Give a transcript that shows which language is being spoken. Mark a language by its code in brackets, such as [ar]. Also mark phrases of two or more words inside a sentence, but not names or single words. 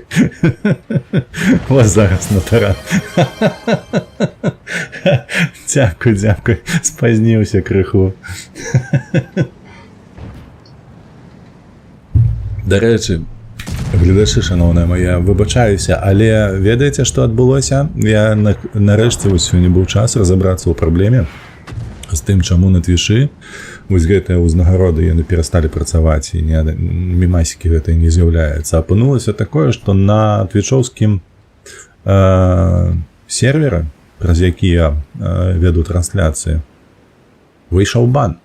[be] Вас зараз на таран. Дякую. [uk] Спазнился крыху. До речі, глядачі, шановна моя, вибачаюся, але [be] ведаеце, што адбылося? Я нарэшце вось сёння быў час разабрацца ў праблеме з тым, чаму на твічы вось гэтыя ўзнагароды яны перасталі працаваць і мімасікі гэтыя не з'яўляецца. Апынулася такое, што на твічоўскім сервере праз які я вяду трансляцыі, выйшаў бан.